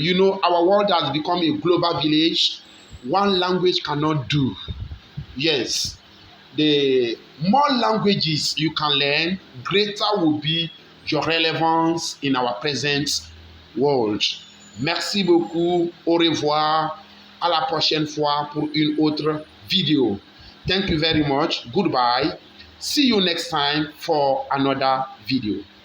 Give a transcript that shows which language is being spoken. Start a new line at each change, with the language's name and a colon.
English: You know, our world has become a global village. One language cannot do. Yes, the more languages you can learn, greater will be your relevance in our present world.
French: Merci beaucoup. Au revoir. À la prochaine fois pour une autre vidéo.
English: Thank you very much. Goodbye. See you next time for another video.